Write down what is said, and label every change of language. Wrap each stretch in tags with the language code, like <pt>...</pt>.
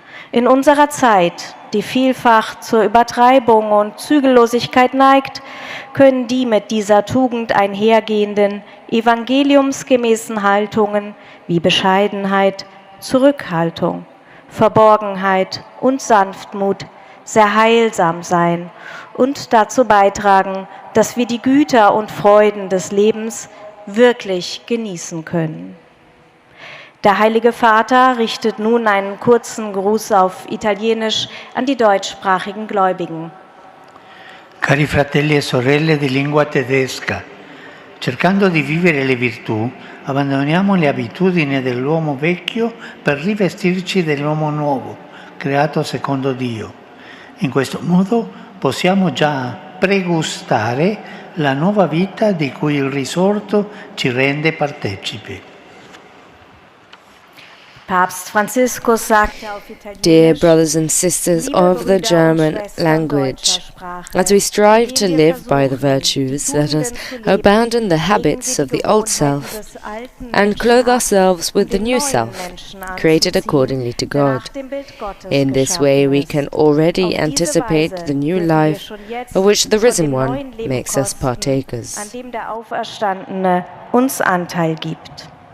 <de>In unserer Zeit, die vielfach zur Übertreibung und Zügellosigkeit neigt, können die mit dieser Tugend einhergehenden evangeliumsgemäßen Haltungen wie Bescheidenheit, Zurückhaltung, Verborgenheit und Sanftmut sehr heilsam sein und dazu beitragen, dass wir die Güter und Freuden des Lebens wirklich genießen können. Der Heilige Vater richtet nun einen kurzen Gruß auf Italienisch an die deutschsprachigen Gläubigen.</de> <it>Cari fratelli e sorelle di lingua tedesca, cercando di vivere le virtù, abbandoniamo le abitudini dell'uomo vecchio per rivestirci dell'uomo nuovo, creato secondo Dio. In questo modo possiamo già pregustare la nuova vita di cui il risorto ci rende partecipi.</it> <de>Papst Franziskus sagte auf</de> <en>Dear</en> <de>Italienisch,</de> <en>brothers and sisters of the German language, as we strive to live by the virtues, let us abandon the habits of the old self and clothe ourselves with the new self, created accordingly to God. In this way we can already anticipate the new life of which the Risen One makes us partakers.</en> <de>an dem der Auferstandene uns Anteil gibt.</de>